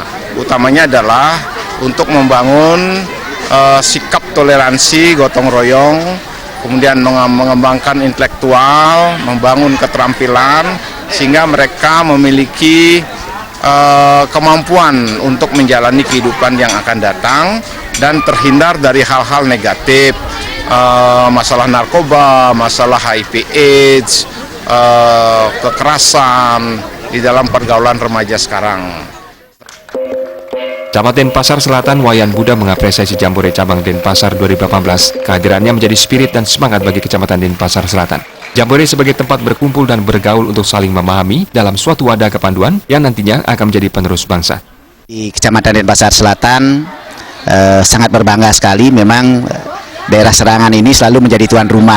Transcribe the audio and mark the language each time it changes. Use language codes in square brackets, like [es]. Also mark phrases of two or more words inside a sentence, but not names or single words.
[id] Utamanya adalah untuk membangun sikap toleransi, gotong royong, kemudian mengembangkan intelektual, membangun keterampilan, sehingga mereka memiliki kemampuan untuk menjalani kehidupan yang akan datang dan terhindar dari hal-hal negatif, masalah narkoba, masalah HIV/AIDS, kekerasan di dalam pergaulan remaja sekarang. Camat Denpasar Selatan Wayan Buddha mengapresiasi Jambore Cabang Denpasar 2018. Kehadirannya menjadi spirit dan semangat bagi Kecamatan Denpasar Selatan. Jambore sebagai tempat berkumpul dan bergaul untuk saling memahami dalam suatu wadah kepanduan yang nantinya akan menjadi penerus bangsa. Di Kecamatan Denpasar Selatan sangat berbangga sekali, memang daerah Serangan ini selalu menjadi tuan rumah.